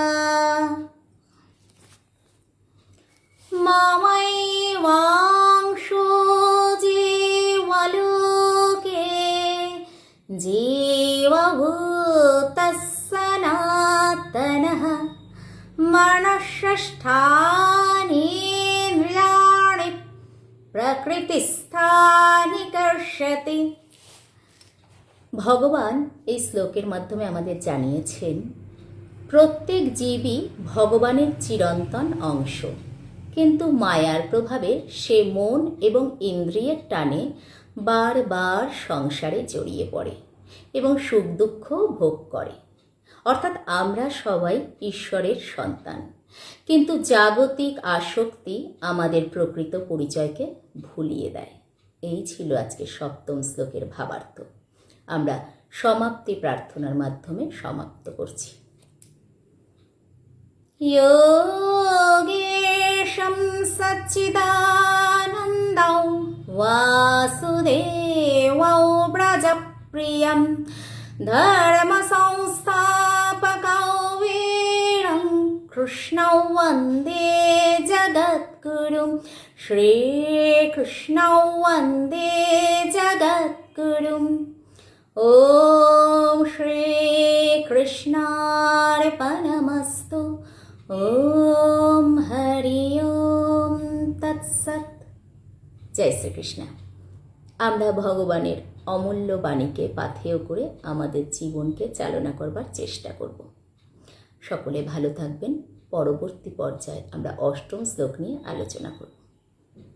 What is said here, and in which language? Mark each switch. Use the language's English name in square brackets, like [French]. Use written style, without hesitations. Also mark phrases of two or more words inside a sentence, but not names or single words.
[Sanskrit] ममैवांशो जीवलोके जीवभूतः सनातनः मनःषष्ठानीन्द्रियाणि प्रकृतिस्थानि कर्षति। [Bangla] ভগবান এই শ্লোকের মাধ্যমে আমাদের জানিয়েছেন প্রত্যেক জীবই ভগবানের চিরন্তন অংশ, কিন্তু মায়ার প্রভাবে সে মন এবং ইন্দ্রিয়ের টানে বারবার সংসারে জড়িয়ে পড়ে এবং সুখ দুঃখ ভোগ করে। অর্থাৎ আমরা সবাই ঈশ্বরের সন্তান, কিন্তু জাগতিক আসক্তি আমাদের প্রকৃত পরিচয়কে ভুলিয়ে দেয়। এই ছিল আজকে সপ্তম শ্লোকের ভাবার্থ। আমরা সমাপ্তি প্রার্থনার মাধ্যমে সমাপ্ত করছি। [Sanskrit] योगेशं सच्चिदानन्दौ वासुदेवौ व्रजप्रियं धर्मसंस्थापकौ वीरं कृष्णौ वन्दे जगद्गुरुं श्रीकृष्णौ वन्दे जगद्गुरुं। ॐ श्रीकृष्णार्पणमस्तु। ओम हरि ओम तत्सत। [Bangla] জয় শ্রীকৃষ্ণ। আমরা ভগবানের অমূল্য বাণীকে পাথেয় করে আমাদের জীবনকে চালনা করবার চেষ্টা করব। সকলে ভালো থাকবেন। পরবর্তী পর্যায়ে আমরা অষ্টম শ্লোক নিয়ে আলোচনা করব।